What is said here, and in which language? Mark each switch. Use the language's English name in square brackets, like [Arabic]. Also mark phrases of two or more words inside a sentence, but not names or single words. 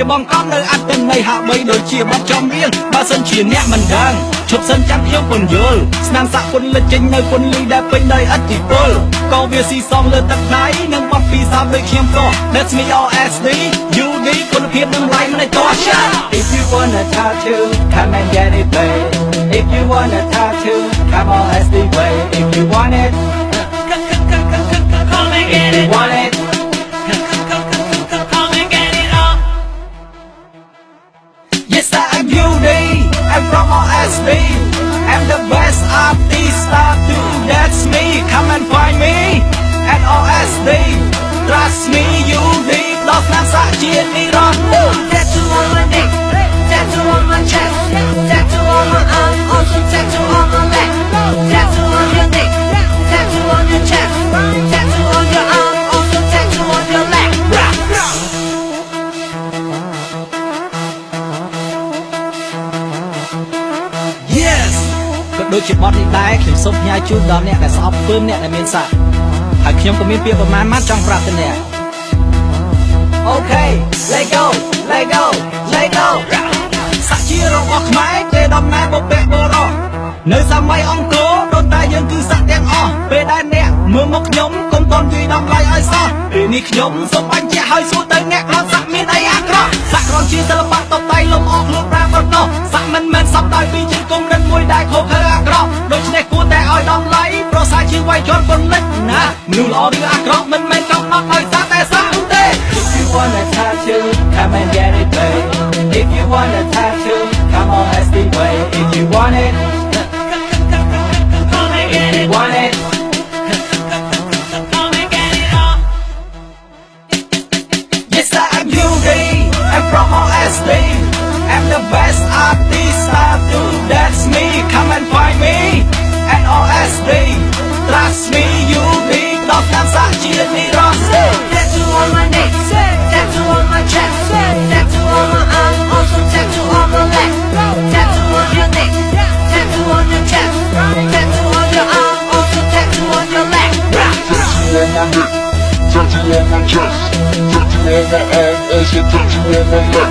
[Khmer] បង្កប់នៅអត្តន័យហាក់បីដូចជាបទចំរៀងបើសិនជាអ្នកមិនដឹងឈប់សិនចាំខ្ញុំពន្យល់ស្នាមសាក់ពន្លិចចេញនៅពន្លីដែលពេញដោយឥទ្ធិពលក៏វាស៊ីសងលើទឹកដៃនិងបទពិសោធន៍ដូចខ្ញុំក៏ [English] That's me [Khmer] OSD UD គុណភាពនឹងឡៃមិនឲ្យតោះចា [English] If you want a tattoo come and get it babe If you want a tattoo come OSD way If you want it Come and get it. want it Come and get it up. Yes I'm UD I'm from OSD I'm the best artist I do That's me come and find me at OSD Trust me UD [Khmer] ដល់ស្នាមសាក់ជានិរន្តរ៍ [English] Tattoo on my neck, tattoo on my chest, tattoo on my arm, also tattoo on my leg. Tattoo on your neck, tattoo on your chest, tattoo on your arm, also tattoo on your leg. [Khmer] Yes ក៏ដូចជាបទនេះដែរខ្ញុំសូមផ្ញើជូនដល់អ្នកដែលស្អប់ពើមអ្នកដែលមានសាក់ហើយខ្ញុំក៏មានពាក្យប្រមាណមកចង់ប្រាប់ទៅអ្នក [English] Okay let go let go let go [Khmer] សាក់ជារបស់ខ្មែរទេដំ ណើរបុព្វបុរសនៅសម័យអង្គរដូនតាយើងគឺសាក់ទាំងអស់ពេលដែលអ្នកមើលមកខ្ញុំកុំតន់វាដំឡៃឲ្យសោះពេល នេះខ្ញុំសូមបញ្ជាក់ឲ្យសួរទៅអ្នកគាត់សាក់មានអីអាក្រក់សាក់គ្រាន់ជាសិល្បៈតបដៃលំអខ្លួនប្រាប្រណោះសាក់មិនមែនសពដោយពីជាគុំរិតមួយដែលខុសខើអាក្រក់ដូច្នេះគួរតែឲ្យដំឡៃប្រសាជាវាយជន់ពន្លិចណាមនុស្សល្អឬអាក្រក់មិនមែនកំណត់ដោយសារតែសាក់ទេ [English] If you want a tattoo come and get it babe If you want a tattoo come on let's be way If you want it Come and get it. want it Come and get it up. Yes I'm UD I'm from OSD I'm the best artist I do That's me come and find me at OSD Trust me UD [Khmer] ដល់ស្នាមសាក់ជានិរន្តរ៍ [English] Tattoo on my neck, tattoo on my chest, tattoo on my arm, also tattoo on my leg. Tattoo on your neck, tattoo on your chest, tattoo on your arm, also tattoo on your leg. Tattoo on my neck, tattoo on my chest, tattoo on my arm, also tattoo on my leg.